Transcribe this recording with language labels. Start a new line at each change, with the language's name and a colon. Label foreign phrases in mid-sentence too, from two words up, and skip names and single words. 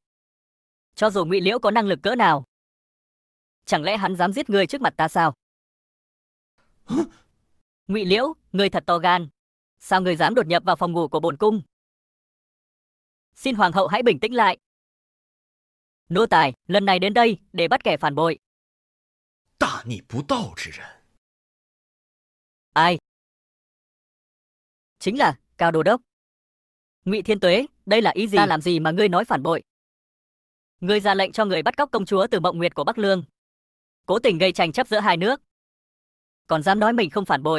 Vietnamese: Cho dù Ngụy Liễu có năng lực cỡ nào, chẳng lẽ hắn dám giết ngươi trước mặt ta sao? Ngụy Liễu, ngươi thật to gan. Sao ngươi dám đột nhập vào phòng ngủ của bổn cung? Xin hoàng hậu hãy bình tĩnh lại. Nô tài, lần này đến đây để bắt kẻ phản bội.
Chinese: 大逆不道之人。
Vietnamese: Ai? Chính là Cao Đô Đốc. Ngụy Thiên Tuế, đây là ý gì? Ta làm gì mà ngươi nói phản bội? Ngươi ra lệnh cho người bắt cóc công chúa từ Mộng Nguyệt của Bắc Lương, cố tình gây tranh chấp giữa hai nước, còn dám nói mình không phản bội.